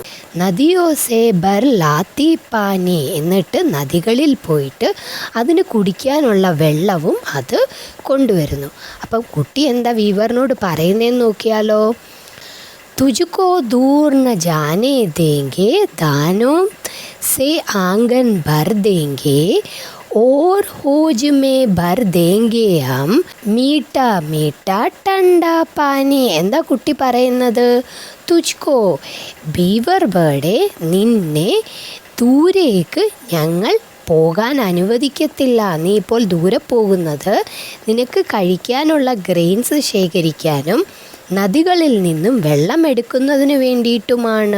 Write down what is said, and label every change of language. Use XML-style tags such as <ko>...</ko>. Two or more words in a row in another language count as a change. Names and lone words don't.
<hi>नदियों से भर लाती पानी,</hi> <ml>എന്നിട്ട് നദികളിൽ പോയിട്ട് അതിന് കുടിക്കാനുള്ള വെള്ളവും അത് കൊണ്ടുവരുന്നു. അപ്പം കുട്ടി എന്താ വീവറിനോട് പറയുന്നതെന്ന് നോക്കിയാലോ.</ml> <hi>तुझको दूर न जाने देंगे, दानों से आँगन भर देंगे, और होज में भर देंगे हम, मीठा मीठा ठंडा पानी.</hi> <ml>എന്താ കുട്ടി പറയുന്നത്? തുജ്കോ, ബീവർ ബേർഡെ, നിന്നെ ദൂരേക്ക് ഞങ്ങൾ പോകാൻ അനുവദിക്കത്തില്ല. നീ ഇപ്പോൾ ദൂരെ പോകുന്നത് നിനക്ക് കഴിക്കാനുള്ള ഗ്രെയിൻസ് ശേഖരിക്കാനും നദികളിൽ നിന്നും വെള്ളം എടുക്കുന്നതിന് വേണ്ടിയിട്ടുമാണ്.</ml>